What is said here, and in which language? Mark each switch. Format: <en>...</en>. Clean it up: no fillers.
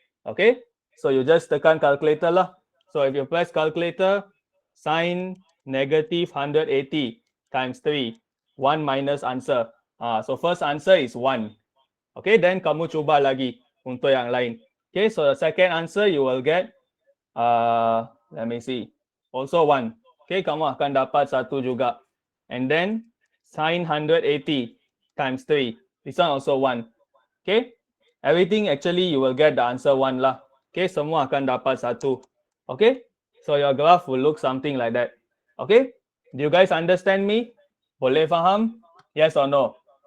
<en>Okay, so you just tekan calculator lah. So if you press calculator, sin negative 180 times 3, 1 minus answer. So first answer is 1. Okay, then</en> <ms>kamu cuba lagi untuk yang lain.</ms> <en>Okay, so the second answer you will get, let me see, also 1.</en> <ms>Okay, kamu akan dapat 1 juga.</ms> <en>And then sin 180 times 3, this one also 1. Okay, everything actually you will get the answer 1 lah. Okay,</en> <ms>semua akan dapat 1.</ms> <en>Okay, so your graph will look something like that. Okay, do you guys understand me?</en> <ms>Boleh faham?</ms> <en>Yes or no?</en>